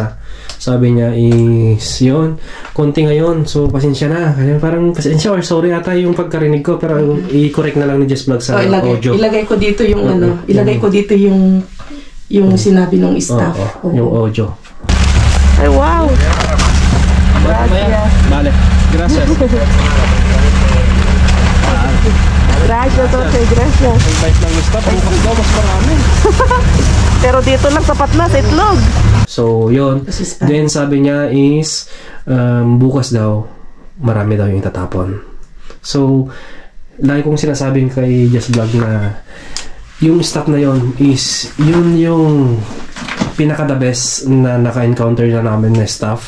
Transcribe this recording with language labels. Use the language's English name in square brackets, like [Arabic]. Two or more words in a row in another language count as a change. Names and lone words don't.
[Filipino] Sabi niya is yun, konti ngayon, so pasensya na. Parang pasensya or sorry ata yung pagkarinig ko, pero i-correct na lang ni Jess Vlog sa audio. Ilagay ko dito yung ilagay ko dito yung sinabi ng staff. Oo, yung audio. Ay, wow! [Spanish] Vale, gracias. Gracias, Jose. Gracias. [Filipino] Ang bait ng staff, bukas daw mas marami. Pero dito lang sapat na sa itlog. So, yun. Then, sabi niya is, bukas daw, marami daw yung itatapon. So, lagi kong sinasabing kay Just Vlog na yung staff na yun is, yun yung pinaka- [English] the best [Filipino] na naka-encounter na namin na staff.